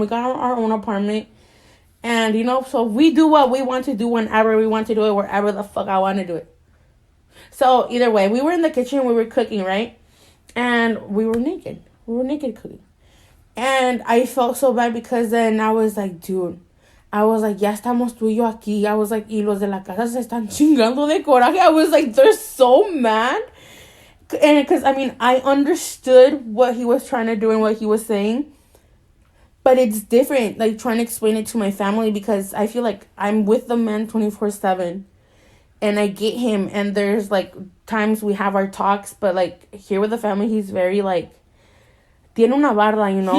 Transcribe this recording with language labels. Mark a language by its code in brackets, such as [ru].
[en] We got our own apartment. And, so we do what we want to do whenever we want to do it, wherever the fuck I want to do it. So, either way, we were in the kitchen. We were cooking, right? And we were naked. We were naked cooking. And I felt so bad because then I was like, dude. I was like, [es] ya estamos tú y yo aquí. [en] I was like, [es] y los de la casa se están chingando de coraje. [en] I was like, they're so mad. And because, I understood what he was trying to do and what he was saying. But it's different, like, trying to explain it to my family because I feel like I'm with the man 24/7. and I get him, and there's like times we have our talks, but like here with the family, he's very like [es] tiene una barda, [en] you know.